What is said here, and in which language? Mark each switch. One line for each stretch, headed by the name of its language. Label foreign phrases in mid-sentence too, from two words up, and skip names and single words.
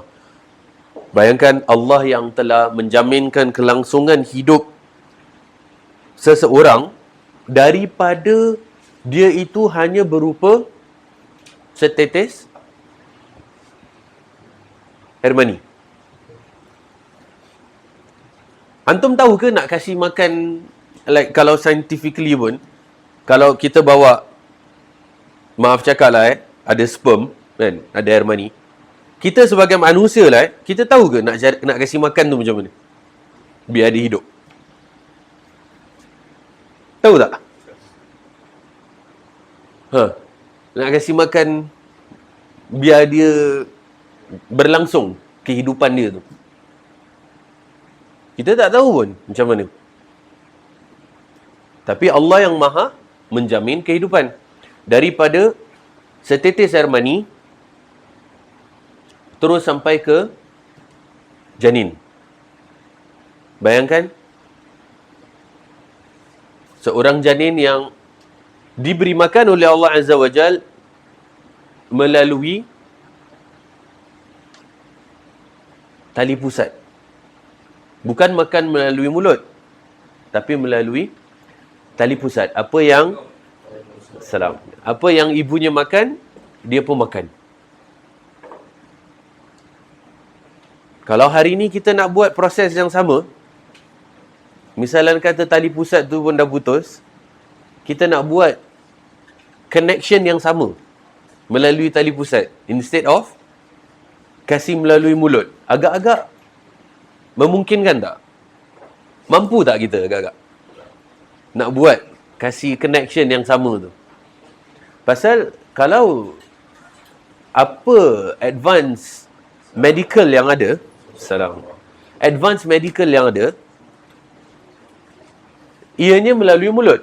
Malay: Bayangkan Allah yang telah menjaminkan kelangsungan hidup seseorang daripada dia itu hanya berupa setetes air mani. Antum tahu ke nak kasih makan, like kalau scientifically pun, kalau kita bawa, maaf cakap lah ada sperm kan, ada air mani. Kita sebagai manusia lah kita tahu ke nak kasih makan tu macam mana? Biar dia hidup. Tahu tak? Nak kasih makan biar dia berlangsung kehidupan dia tu. Kita tak tahu pun macam mana. Tapi Allah yang maha menjamin kehidupan. Daripada setetes air mani terus sampai ke janin. Bayangkan seorang janin yang diberi makan oleh Allah
Arabic: عز وجل
Malay: melalui tali pusat. Bukan makan melalui mulut, tapi melalui tali pusat. Apa yang ibunya makan, dia pun makan. Kalau hari ini kita nak buat proses yang sama, misalnya kata tali pusat tu pun dah putus, kita nak buat connection yang sama melalui tali pusat
English: instead of
Malay: kasih melalui mulut. Agak-agak memungkinkan tak? Mampu tak kita agak-agak nak buat kasih connection yang sama tu? Pasal kalau apa
English: advance medical
Malay: yang ada,
English: advance medical
Malay: yang ada, ianya melalui mulut.